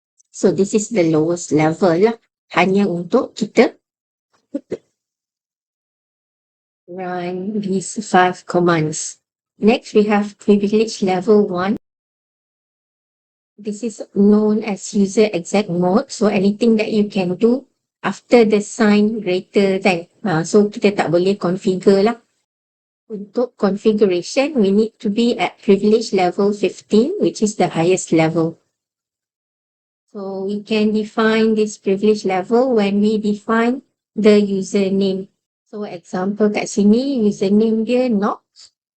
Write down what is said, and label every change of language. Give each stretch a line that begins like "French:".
English: So this is the lowest level lah,
Malay: hanya untuk kita
English: run these 5 commands. Next, we have privilege level 1. This is known as user exec mode. So anything that you can do after the sign greater than.
Malay: So kita tak boleh configure lah. Untuk
English: configuration, we need to be at privilege level 15, which is the highest level. So we can define this privilege level when we define the username. So example
Malay: kat sini, username dia Nox.